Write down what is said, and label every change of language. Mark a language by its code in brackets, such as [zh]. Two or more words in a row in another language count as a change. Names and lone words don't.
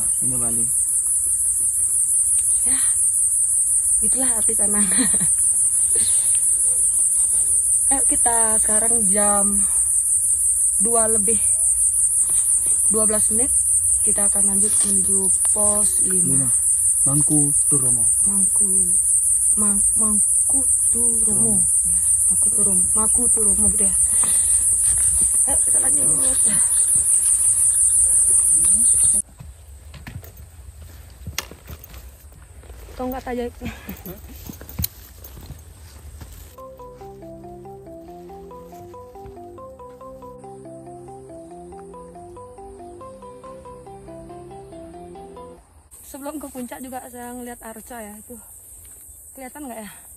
[id] Ya, Hindu Bali. Ya, itulah arti canang. Ayo kita sekarang jam 2:12 kita akan lanjut menuju pos 5. Mangku Turomo. Mangku Turomo. Mangku Turomo gitu ya. Ayo kita lanjut. Tongkat aja. Sebelum ke puncak juga saya ngeliat arca ya, itu kelihatan nggak ya?